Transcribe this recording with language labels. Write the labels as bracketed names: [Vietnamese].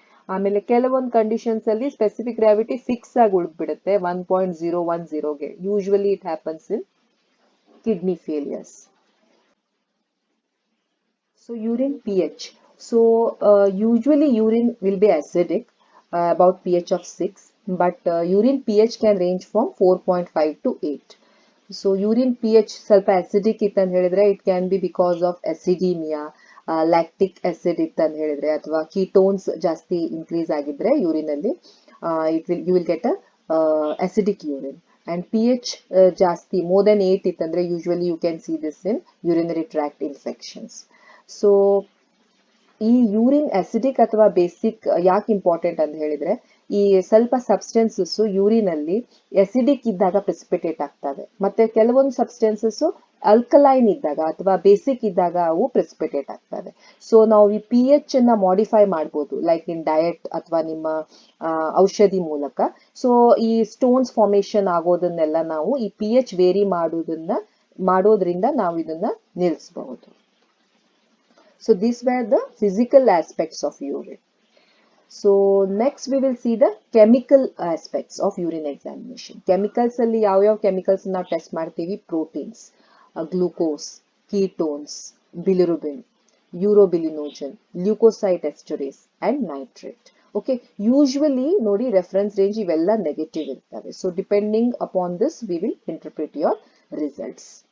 [Kannada] ಆಮೇಲೆ ಕೆಲವೊಂದು ಕಂಡೀಷನ್ಸ್ ಅಲ್ಲಿ ಸ್ಪೆಸಿಫಿಕ್ ಗ್ರಾವಿಟಿ ಫಿಕ್ಸ್ ಆಗಿ ಉಳಿದ್ಬಿಡುತ್ತೆ 1.010ಗೆ. [English] Usually it happens in kidney failures. So urine pH. So usually urine will be acidic, about pH of 6, but urine pH can range from 4.5 to 8. [Kannada] So urine pH ಸ್ವಲ್ಪ acidic ಇತ್ತಂತ ಹೇಳಿದ್ರೆ [English] it can be because of acidemia, [Kannada] lactic acid ಇತ್ತಂತ ಹೇಳಿದ್ರೆ, ಅಥವಾ ketones ಜಾಸ್ತಿ increase ಆಗಿದ್ರೆ urine ಅಲ್ಲಿ [English] You will get a acidic urine. And pH [Kannada] ಜಾಸ್ತಿ [English] more than 8 [Kannada] ಇತ್ತಂದ್ರೆ [English] usually you can see this in urinary tract infections. [Kannada] So ಈ urine acidic ಅಥವಾ basic ಯಾಕೆ ಇಂಪಾರ್ಟೆಂಟ್ ಅಂತ ಹೇಳಿದ್ರೆ, ಈ ಸ್ವಲ್ಪ ಸಬ್ಸ್ಟೆನ್ಸಸ್ ಯೂರಿನ್ ಅಲ್ಲಿ ಅಸಿಡಿಕ್ ಇದ್ದಾಗ ಪ್ರೆಸಿಪಿಟೇಟ್ ಆಗ್ತವೆ, ಮತ್ತೆ ಕೆಲವೊಂದು ಸಬ್ಸ್ಟೆನ್ಸಸ್ ಅಲ್ಕಲೈನ್ ಇದ್ದಾಗ ಅಥವಾ ಬೇಸಿಕ್ ಇದ್ದಾಗ ಅವು ಪ್ರೆಸಿಪಿಟೇಟ್ ಆಗ್ತವೆ. ಸೊ ನಾವು ಈ ಪಿ ಎಚ್ ಅನ್ನ ಮಾಡಿಫೈ ಮಾಡ್ಬೋದು, [English] like in diet [Kannada] ಅಥವಾ ನಿಮ್ಮ ಔಷಧಿ ಮೂಲಕ. ಸೊ ಈ ಸ್ಟೋನ್ಸ್ ಫಾರ್ಮೇಶನ್ ಆಗೋದನ್ನೆಲ್ಲ ನಾವು ಈ ಪಿ ಎಚ್ ವೇರಿ ಮಾಡೋದ್ರಿಂದ ನಾವು ಇದನ್ನ ನಿಲ್ಲಿಸಬಹುದು. [English] So these were the physical aspects of urine. So next we will see the chemical aspects of urine examination. [Kannada] Chemicals ಅಲ್ಲಿ ಯಾವ chemicals ನಾವು ಟೆಸ್ಟ್ ಮಾಡ್ತೀವಿ? Proteins, glucose, ketones, ಬಿಲಿರುಬಿನ್, urobilinogen, ಲ್ಯೂಕೋಸೈಡ್ ಎಸ್ಟರೇಸ್ and nitrate. Okay, usually ನೋಡಿ reference range ಇವೆಲ್ಲ negative ಇರ್ತವೆ. [English] So depending upon this we will interpret your results.